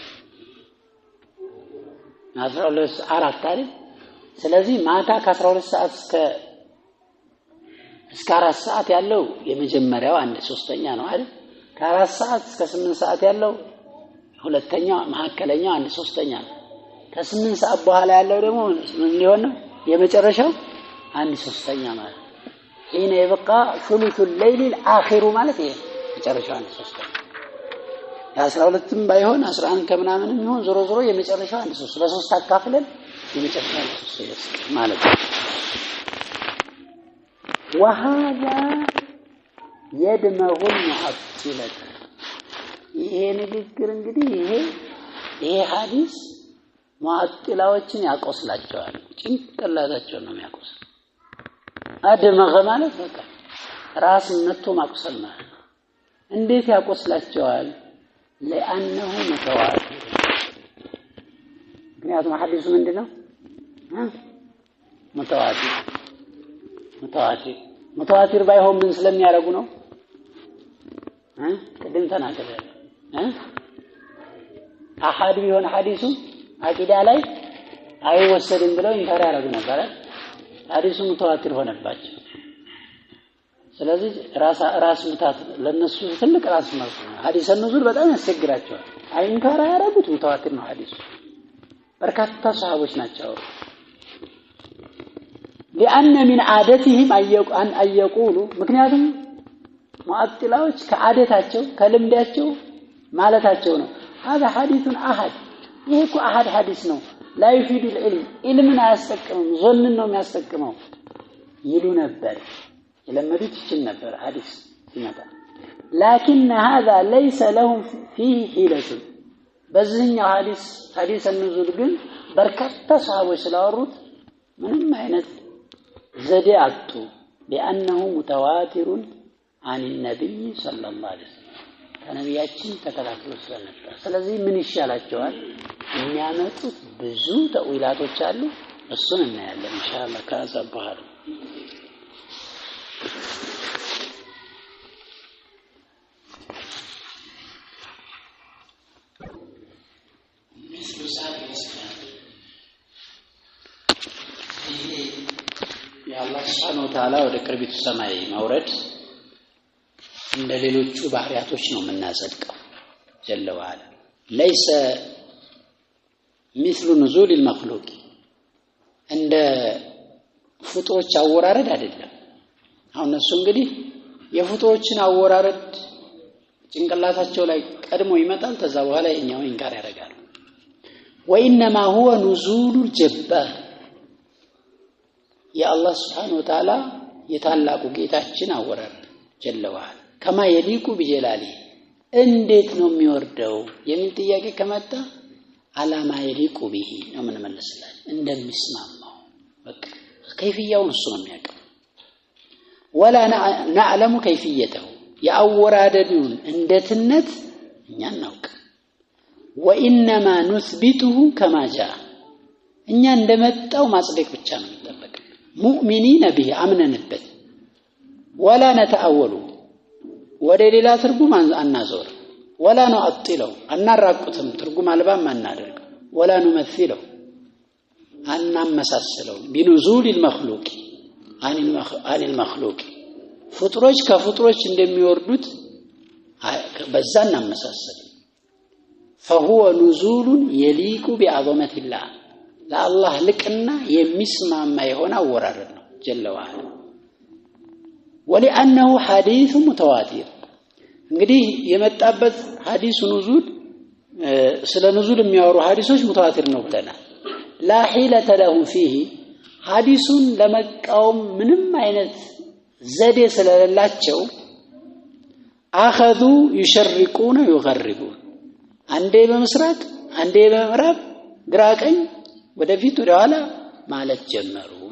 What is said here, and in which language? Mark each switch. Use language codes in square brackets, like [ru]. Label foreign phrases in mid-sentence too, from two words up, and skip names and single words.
[am] 12 4 አይደል ስለዚህ ማታ ከ12 ሰዓት እስከ 4 ሰዓት ያለው የመጀመሪያው 1/3ኛ ነው አይደል ከ4 ሰዓት እስከ 8 ሰዓት ያለው ሁለተኛው መሐከለኛው 1/3ኛ ነው ከ8 ሰዓት በኋላ ያለው ደግሞ ምን ሊሆን ነው የመጨረሻው 1/3ኛ ማለት [ar] حين يبقى ثلث الليل الآخر [am] ማለት ይሄ መጨረሻው 1/3ኛ ያ12ም ባይሆን 11 ከምናምን ይሁን ዞሮ ዞሮ የመጨረሻው 1/3 ለሶስት አካፍለን የመጨረሻው 1/3 ማለት ነው [ar] وهذا يدمغ المعطلة [am] ይሄ ንግግር እንግዲህ ይሄ ሐዲስ ሙአጥላዎችን ያቆስላቸዋል ጭንቅላታቸው ነው የሚያቆስል አደመገ ማለት በቃ ራስ መጥቶ ማቆሰል ማለት እንዴት ያቆስላቸዋል [ar] لانه متواتر [am] ምክንያቱም ሐዲሱ ምንድነው متواتر ባይሆን ምን ስለሚያረጉ ነው ቅድም ተናገረ አሐድ ቢሆን ሐዲሱ አቂዳ ላይ አይወሰድም ብለው እንካር ያረጉ ነበር ሐዲሱ متواتر ሆነባቸው ስለዚህ ራስ ምታት ለነሱ ትልቅ ራስ ማለት ነው ሐዲስ النزول በጣም ያስቸግራቸዋል አይንካር ያረጉት متواتر ነው ሐዲሱ በርካታ ሰሃቦች ናቸው [ar] لأن من عادتهم أن يقولوا [am] ምክንያቱም ሙአጥላዎች ከዓደታቸው ከልምዳቸው ማለታቸው ነው [ar] هذا حديث أحد [am] ይሄ እኮ አሐድ ሐዲስ ነው [ar] لا يفيد العلم علمنا يستقمم ظنن [am] ነው የሚያስጠቅመው ይሉ ነበር የለመዱት ይችል ነበር ሐዲስ ይመጣ [ar] لكن هذا ليس لهم فيه حيلة [am] በዚህኛው ሐዲስ النزول ግን በርካታ ሰሃቦች ስላወሩት ምንም አይነት ዘዴ አጡ [ar] بأنه متواتر عن النبي صلى الله عليه وسلم [am] ከነቢያችን ተከታትሎ ስለነበር ስለዚህ ምን ይሻላቸዋል የሚያመጡት ብዙ ተውላቶች አሉ እሱን እናያለን ኢንሻአላህ ካዛባህ የአላህ [ar] سبحانه وتعالى [am] ወደ ቅርቢቱ ሰማይ ማውረድ እንደ ሌሎቹ ባህሪያቶች ነው የምናጸድቀው [ar] جل وعلا [am] ليس [ar] مثل نزول المخلوق [am] እንደ ፍጡሮች አወራረድ አይደለም አሁን እሱ እንግዲህ የፍጡሮችን አወራረድ ጭንቅላታቸው ላይ ቀድሞ ይመጣል ከዛ በኋላ የኛው ኢንካር ያደርጋል [ar] وانما هو نزول الجبار يا الله سبحانه وتعالى [am] የታላቁ ጌታችን አወራረድ [ar] جل وعلا كما يليق بجلاله [am] እንዴት ነው የሚወርደው የሚል ጥያቄ ከመጣ አላማ [ar] يليق به [am] ነው ምን መልስላል እንደሚስማማው በቃ كيفيته እሱ ነው የሚያውቀው [ar] ولا نعلم كيفيته [am] ያወራደዱን እንደትነት እኛ እናውቅ [ar] وانما نثبته كما جاء [am] እኛ እንደመጣው ማጽደቅ ብቻ ነው የሚጠበቅ ሙእሚኒን به አምነንበት [ar] ولا نتأول [am] ወደ ሌላ ትርጉም አናዞር [ar] ولا نعطله [am] አናራቁትም ትርጉም አልባም አናደርግ [ar] ولا نمثله [am] አናመሳስለው [ar] بنزول المخلوق عن المخلوق [am] ፍጡሮች ከፍጡሮች እንደሚወርዱት በዛ እናመሳስል [ar] فهو نزول يليق بعظمة الله لا الله لكنا [am] የሚስማማ የሆነ አወራረድ ነው [ar] جل وعلا ولانه حديث متواتر [am] እንግዲህ የመጣበት ሐዲስ ኑዙል ስለ ኑዙል የሚያወሩ ሐዲሶች ሙተዋቲር ነው ብለናል [ar] لا حيلة له فيه [am] ሐዲሱን ለመቃወም ምንም አይነት ዘዴ ስለሌላቸው አخذوا [ar] يشرقون ويغربون [am] አንዴ በመስራት አንዴ በምዕራብ ግራቀኝ ወደፊት ወደኋላ ማለት ጀመሩ